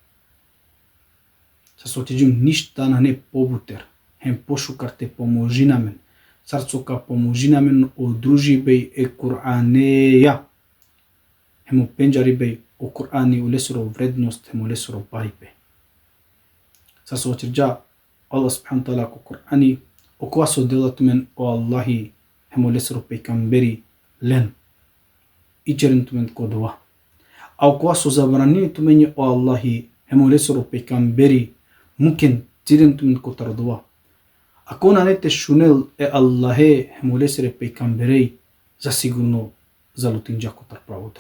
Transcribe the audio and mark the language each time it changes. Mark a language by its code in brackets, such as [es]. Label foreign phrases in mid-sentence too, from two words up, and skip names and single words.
[rom] Са сотиџим ништа на не побутер хем пошукар те поможи намен. Сарцока поможи намен одружи беј е Куранеја. Хемо пенџари беј о Курани улесро вредност хемо улесро барипе. Са сочирџа Аллах [ar] سبحانه وتعالى [rom] ко Курани о која со делато мен о Аллахи хемо улесро пейгамбери лен и черенто мен ко дова. А о која со забранението мен о Аллахи хемо улесро пейгамбери мукен черенто мен ко тардова. Ако на нете шунел е Аллахе хемулесере пейгамберей, засигурно залутинџа котар праводром.